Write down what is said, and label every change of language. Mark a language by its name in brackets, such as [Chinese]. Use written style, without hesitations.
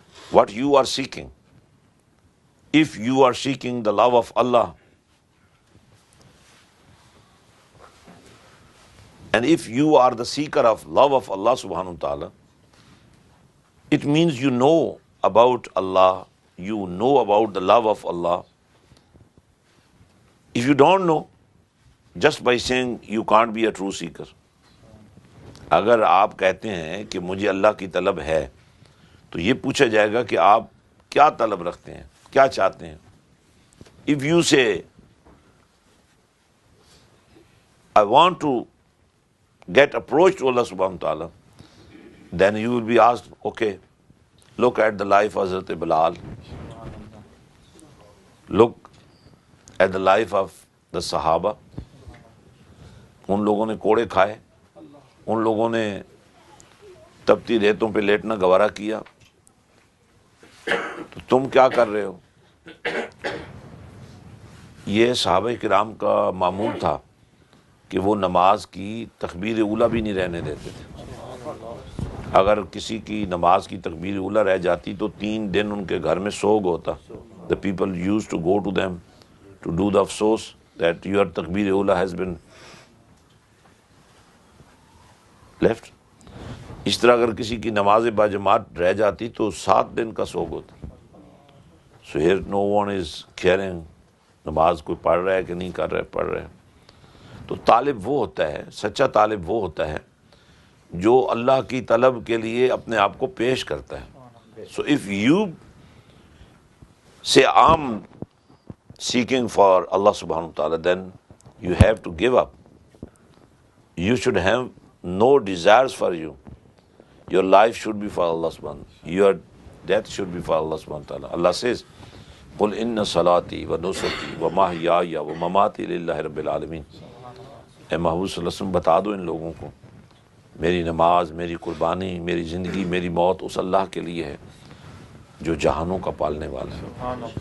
[English] What you are seeking, if you are seeking the love of Allah, and if you are the seeker of love of Allah subhanahu wa ta'ala, it means you know about Allah, you know about the love of Allah. If you don't know, just by saying, you can't be a true seeker. [Urdu] اگر آپ کہتے ہیں کہ مجھے اللہ کی طلب ہے تو یہ پوچھا جائے گا کہ آپ کیا طلب رکھتے ہیں، کیا چاہتے ہیں. [English] If you say, I want to get approach to Allah subhanahu wa ta'ala, then you will be asked, okay, look at the life of Hazrat Bilal, look at the life of the Sahaba. [Urdu] ان لوگوں نے کوڑے کھائے، ان لوگوں نے تپتی ریتوں پہ لیٹنا گوارا کیا، تو تم کیا کر رہے ہو؟ یہ صحابہ کرام کا معمول تھا کہ وہ نماز کی تکبیر اولیٰ بھی نہیں رہنے دیتے تھے. اگر کسی کی نماز کی تکبیر اولیٰ رہ جاتی تو 3 دن ان کے گھر میں سوگ ہوتا. [English] The people used to go to them to do the افسوس that your تکبیر اولیٰ has been left. [Urdu] اس طرح اگر کسی کی نماز باجماعت رہ جاتی تو 7 دن کا سوگ ہوتا. [English] So here no one is caring [Urdu] نماز کوئی پڑھ رہا ہے کہ نہیں کر رہا ہے، پڑھ رہا ہے. تو طالب وہ ہوتا ہے، سچا طالب وہ ہوتا ہے جو اللہ کی طلب کے لیے اپنے آپ کو پیش کرتا ہے. [English] So if you say I'm seeking for Allah subhanahu wa ta'ala, then you have to give up. You should have no desires for you. Your life should be for Allah subhanahu wa ta'ala. Your death should be for Allah subhanahu wa ta'ala. Allah says, [Arabic] قُلْ إِنَّ صَلَاتِي وَنُسُكِي وَمَحْيَايَ وَمَمَاتِي لِلَّهِ رَبِّ الْعَالَمِينَ. [Urdu] اے محبوب صلی اللہ علیہ وسلم بتا دو ان لوگوں کو، میری نماز، میری قربانی، میری زندگی، میری موت اس اللہ کے لیے ہے جو جہانوں کا پالنے والا ہے.